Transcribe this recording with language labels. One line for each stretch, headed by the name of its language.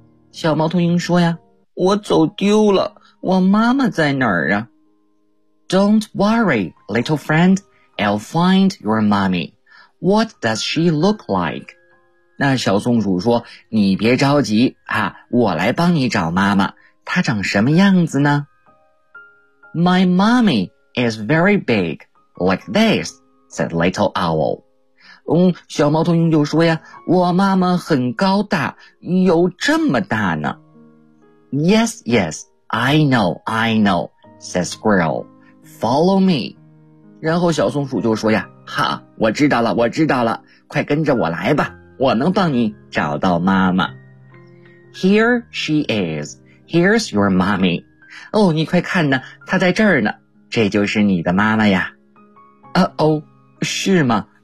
Chinese: 小猫头鹰说呀，我走丢了，我妈妈在哪儿啊？
English: Don't worry, little friend, I'll find your mommy. What does she look like?
Chinese: 那小松鼠说，你别着急啊，我来帮你找妈妈，她长什么样子呢？
English: My mommy is very big, like this, said little owl.
Chinese: 小猫头鹰就说呀，我妈妈很高大，有这么大呢。
English: Yes, yes, I know, I know, said squirrel. Follow me.
Chinese: 然后小松鼠就说呀，哈，我知道了，我知道了，快跟着我来吧，我能帮你找到妈妈。
English: Here she is. Here's your mommy.
Chinese: 哦，你快看呢，她在这儿呢，这就是你的妈妈呀。是吗？